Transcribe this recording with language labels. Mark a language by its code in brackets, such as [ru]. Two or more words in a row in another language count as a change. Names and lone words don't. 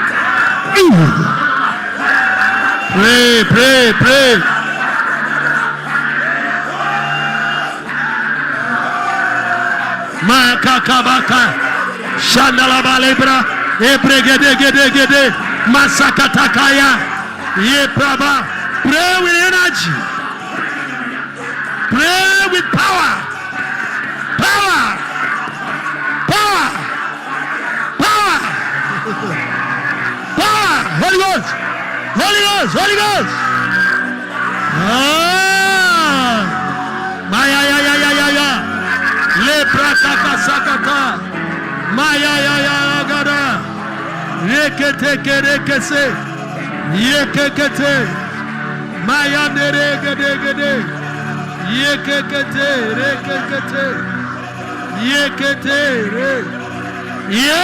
[en] Pray, pray, pray. Makakabaka. Shandalaba lebra. Ebregede gede gede. Masakatakaya. Yepraba. Pray with energy. Pray with power. Power. Power. Power. Power. Holy Ghost. Holy Ghost. Holy Ghost. Maya ya ya ya ya ya. Lepra kaka sakata. Maya ya ya gada. Rekete kerekese. Yekekete. Maya nere gede gede. Yekekete rekekete. Yekete re. Ye.